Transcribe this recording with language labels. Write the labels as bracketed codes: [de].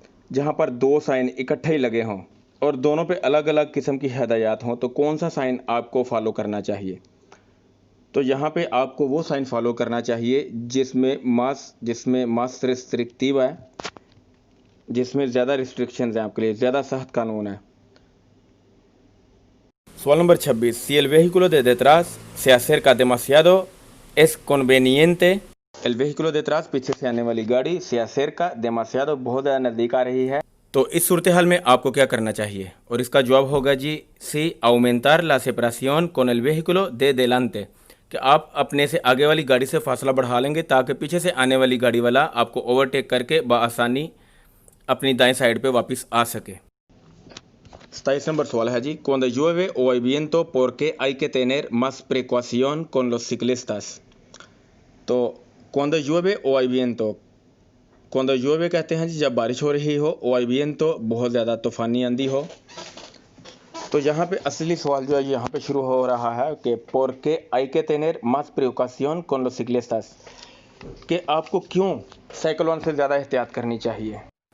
[hi] जहाँ पर दो साइन इकट्ठे ही लगे हों और दोनों पे अलग अलग किस्म की हिदायत हों, तो कौन सा साइन आपको फॉलो करना चाहिए? तो यहाँ पे आपको वो साइन फॉलो करना चाहिए जिसमें मास रिस्ट्रिक्टिव है, जिसमें ज़्यादा रिस्ट्रिक्शंस हैं आपके लिए, ज़्यादा सख्त कानून है। सवाल number 26, [es] si el vehículo de detrás se acerca demasiado es conveniente। el vehículo detrás, [hi] पीछे से आने वाली गाड़ी, [es] se acerca demasiado, [hi] बहुत ज़्यादा नज़दीक आ रही है, तो इस सूरत हाल में आपको क्या करना चाहिए? और इसका जवाब होगा जी सी [es] aumentar la separación con el vehículo de delante, [hi] कि आप अपने से आगे वाली गाड़ी से फासला बढ़ा लेंगे ताकि पीछे से आने वाली गाड़ी वाला आपको ओवरटेक करके बआसानी अपनी दाएं साइड पे वापस आ सके। 27 नंबर सवाल है जी, [es] cuando llueve o hay viento, ¿por qué hay que tener más precaución con los ciclistas? [hi] तो [es] cuando llueve o hay viento, cuando llueve [hi] कहते हैं जी जब बारिश हो रही हो, [es] o hay viento [hi] बहुत ज़्यादा तूफ़ानी आंधी हो। तो यहाँ पे असली सवाल जो है यहाँ पे शुरू हो रहा है कि [es] por qué hay que tener más precaución con los ciclistas, [hi] कि आपको क्यों साइकिल वालों से ज़्यादा एहतियात करनी चाहिए?